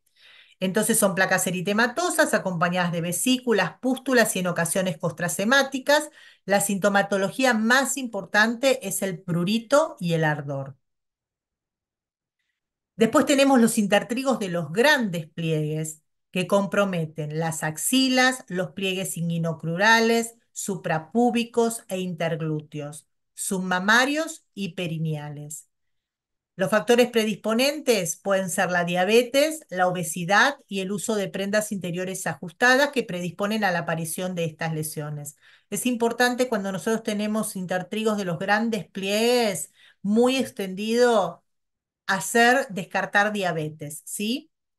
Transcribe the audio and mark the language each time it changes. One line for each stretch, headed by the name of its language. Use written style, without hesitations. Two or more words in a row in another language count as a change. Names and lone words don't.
Spanish: Entonces son placas eritematosas acompañadas de vesículas, pústulas y en ocasiones costras hemáticas. La sintomatología más importante es el prurito y el ardor. Después tenemos los intertrigos de los grandes pliegues que comprometen las axilas, los pliegues inguinocrurales, suprapúbicos e interglúteos, submamarios y perineales. Los factores predisponentes pueden ser la diabetes, la obesidad y el uso de prendas interiores ajustadas que predisponen a la aparición de estas lesiones. Es importante cuando nosotros tenemos intertrigos de los grandes pliegues muy extendido, descartar diabetes, ¿sí?